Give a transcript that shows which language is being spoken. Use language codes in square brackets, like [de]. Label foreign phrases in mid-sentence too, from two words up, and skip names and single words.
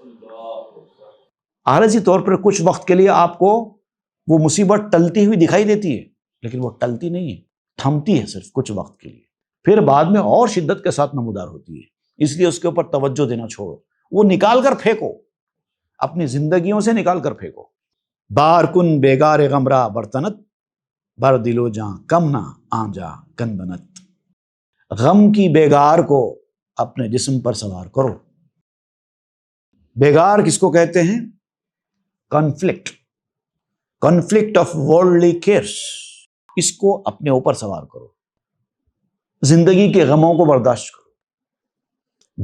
[ur] عارضی طور پر کچھ وقت کے لیے آپ کو وہ مصیبت ٹلتی ہوئی دکھائی دیتی ہے، لیکن وہ ٹلتی نہیں ہے، تھمتی ہے صرف کچھ وقت کے لیے، پھر بعد میں اور شدت کے ساتھ نمودار ہوتی ہے۔ اس لیے اس کے اوپر توجہ دینا چھوڑو، وہ نکال کر پھینکو، اپنی زندگیوں سے نکال کر پھینکو۔ [fa] بار کن بیگار غمرا برتنت، بر دل و جاں کم نہ آنجا کندنت۔ [ur] غم کی بیگار کو اپنے جسم پر سوار کرو۔ بیگار کس کو کہتے ہیں؟ [en] conflict of worldly cares, [ur] اس کو اپنے اوپر سوار کرو، زندگی کے غموں کو برداشت کرو۔